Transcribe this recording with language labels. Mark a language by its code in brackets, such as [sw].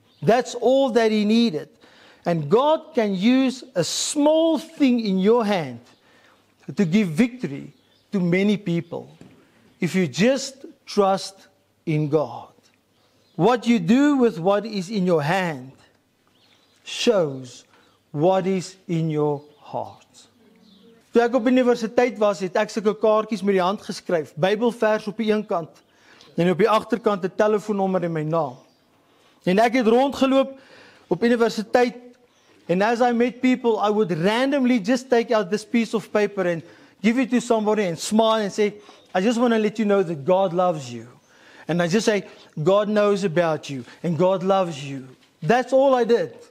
[en] That's all that he needed. And God can use a small thing in your hand to give victory to many people if you just trust in God. What you do with what is in your hand shows what is in your heart. [af] Toe ek op universiteit was, het ek sulke kaartjies met die hand geskryf, Bybelvers op die een kant en op die agterkant 'n telefoonnommer en my naam. En ek het rondgeloop op universiteit, [en] and as I met people, I would randomly just take out this piece of paper and give it to somebody and smile and say, I just want to let you know that God loves you. And I just say, God knows about you and God loves you. That's all I did.